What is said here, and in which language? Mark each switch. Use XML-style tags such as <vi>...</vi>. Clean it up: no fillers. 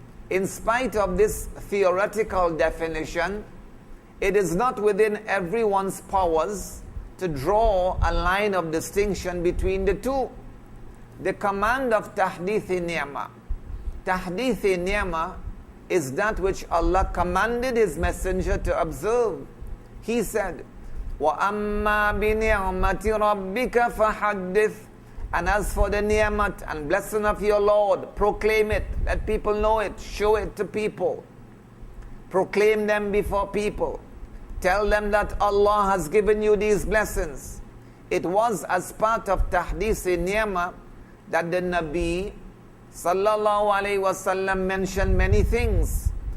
<en>In spite of this theoretical definition, it is not within everyone's powers to draw a line of distinction between the two. The command of tahdeethi ni'mah. Tahdeethi ni'mah is that which Allah commanded His Messenger to observe.</en> <ar>He said, وَأَمَّا بِنِعْمَةِ رَبِّكَ فَحَدِّثْ.</ar> <en>And as for the ni'mat and blessing of your Lord, proclaim it. Let people know it. Show it to people. Proclaim them before people. Tell them that Allah has given you these blessings. It was as part of tahdeethi ni'mah that the Nabi sallallahu alayhi wasallam mentioned many things.</en>